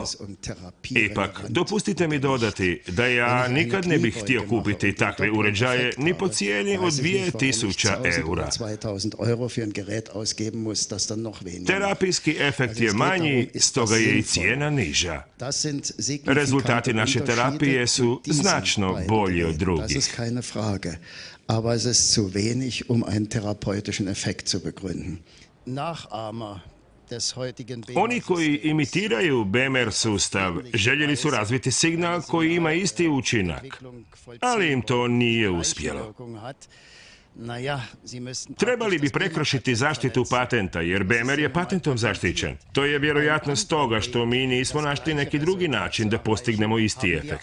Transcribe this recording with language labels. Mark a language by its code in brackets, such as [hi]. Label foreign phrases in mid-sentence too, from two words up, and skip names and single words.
[hr] Ipak, dopustite mi dodati da ja nikad ne bih htio kupiti takve uređaje ni po cijeni od 2000 eura. Terapijski efekt je manji, stoga je i cijena niža. Rezultati naše terapije su značno bolji od drugih. [de] Aber es ist zu wenig, um einen therapeutischen Effekt zu begründen. Nachahmer des heutigen [hr] Oni koji imitiraju BEMER sustav željeli su razviti signal koji ima isti učinak, ali im to nije uspjelo. Trebali bi prekršiti zaštitu patenta, jer BEMER je patentom zaštićen. To je vjerojatno stoga što mi nismo našli neki drugi način da postignemo isti efekt.